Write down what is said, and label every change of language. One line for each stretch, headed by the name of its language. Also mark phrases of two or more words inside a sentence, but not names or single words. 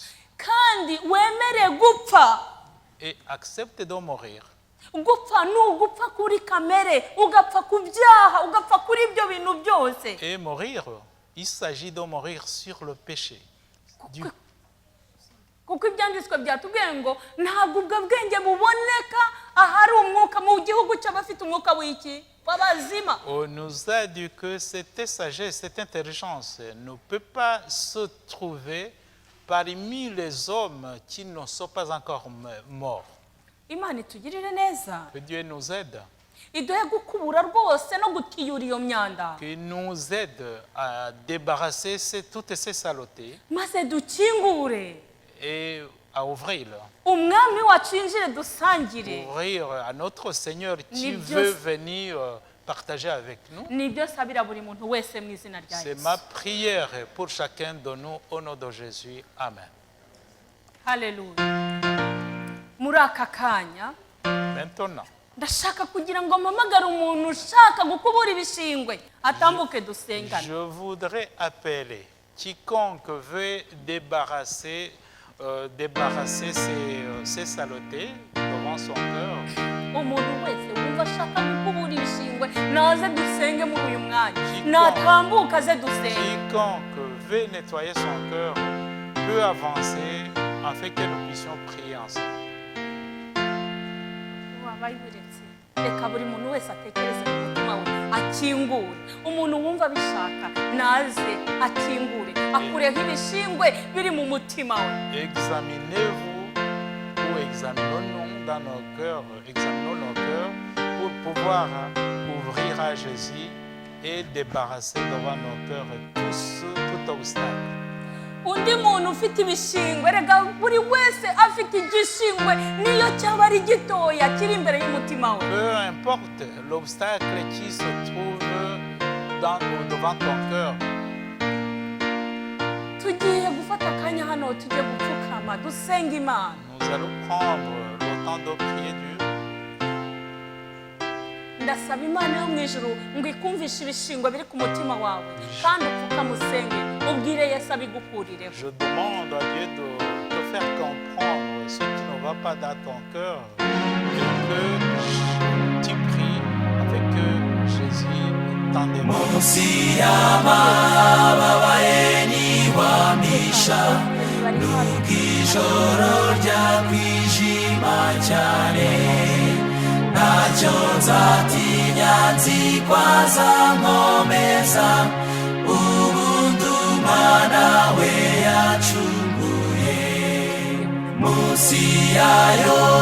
Kinyarwanda: kandi wemere gupfa
French: Et accepte de mourir.
Kinyarwanda: gupfa ni ugupfa kuri kamere ugapfa ku byaha ugapfa kuri ibyo bintu byose
French: Et mourir, il s'agit de mourir sur le péché.
Kinyarwanda: kuko ibyanditswe byatubwiye ngo ntabwo ubwo bwenge buboneka ahari umwuka mu gihugu cy'abafite umwuka w'iki w'abazima
French: On nous a dit que cette sagesse, cette intelligence ne peut pas se trouver parmi les hommes qui ne sont pas encore morts.
Kinyarwanda: imana itugirire neza
French: Que Dieu nous aide,
Kinyarwanda: iduhe gukubura rwose no gutiyura iyo myanda
French: qu'il nous aide à débarrasser toutes ces saletés
Kinyarwanda: maze dukingure
French: et à ouvrir
Kinyarwanda: umwami wacu yinjire dusangire
French: à notre Seigneur qui
Kinyarwanda: Ni
French: veut Dieu- venir partager avec nous.
Kinyarwanda: nibyo sabira buri muntu wese mu izina rya
French: C'est yesu ma prière pour chacun de nous au nom de Jésus. Amen.
Kinyarwanda: haleluya muri aka kanya
French: Maintenant,
Kinyarwanda: ndashaka kugira ngo mpamagare umuntu ushaka gukubura ibishingwe atambuke dusengane
French: je voudrais appeler quiconque veut débarrasser ces saletés devant son cœur.
Kinyarwanda: umuntu wese wumva ashaka gukubura ibishingwe naze dusenge muri uyu mwanya natambuka aze dusenge
French: Quiconque veut nettoyer son cœur peut avancer afin que nous puissions prier ensemble.
Kinyarwanda: wabaye uretse reka buri muntu wese atekereze mu mutima we akingure umuntu wumva abishaka naze akingure akureho ibishingwe biri mu mutima we
French: Examinez-vous ou examinons-nous dans nos cœurs, examinons nos cœurs pour pouvoir ouvrir à Jésus et débarrasser devant nos cœurs tout obstacle.
Kinyarwanda: undi muntu ufite ibishingwe rega buri wese afite igishingwe niyo cyaba ari gitoya kiri imbere y'umutima we
French: Peu importe l'obstacle qui se trouve devant ton cœur,
Kinyarwanda: tugiye gufata akanya hano tujye gupfukama dusenga imana
French: nous allons prendre le temps de prier Dieu.
Kinyarwanda: ndasaba imana yo mu ijuru ngo ikumvishe ibishingwe biri ku mutima wawe kandi upfukame usenge ubwire yesu abigukurireho
French: Je demande à Dieu de te faire comprendre ce qui ne va pas dans ton cœur et que tu pries avec que Jésus t'en démon.
Kinyarwanda: munsi y'amababa ye niwamisha n'ubw'ijoro ryakwijima cyane ntacyo nzatinya nzi ko azankomeza ubundi umwana we yacunguye munsi yayo